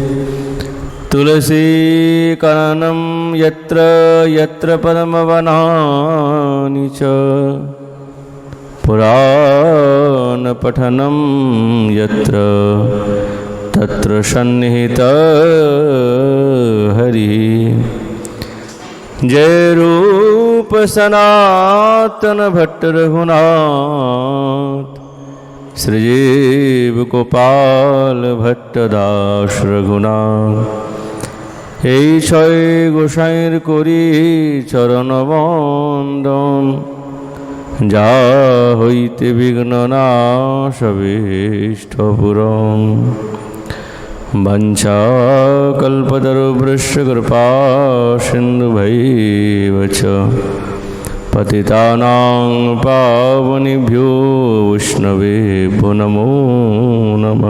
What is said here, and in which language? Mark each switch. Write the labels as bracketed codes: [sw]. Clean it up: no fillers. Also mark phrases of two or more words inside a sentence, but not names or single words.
[sa] तुलसीकाननं यत्र यत्र पद्मवनानि च पुराणपठनं यत्र तत्र सन्निहितः हरिः। जय रूप सनातन भट्ट रघुनाथ श्रीजीव गोपाल भट्टदास रघुनाथ। [bn] এই ছয় গোসাইর করি চরণ বন্দন যা হইতে বিঘ্ন নাশ অভীষ্ট পূরণ। [sa] वंशा कल्पतरुभ्यश्च कृपा सिन्धुभैव च पतितानां पावनेभ्यो वैष्णवेभ्यो नमो नमः।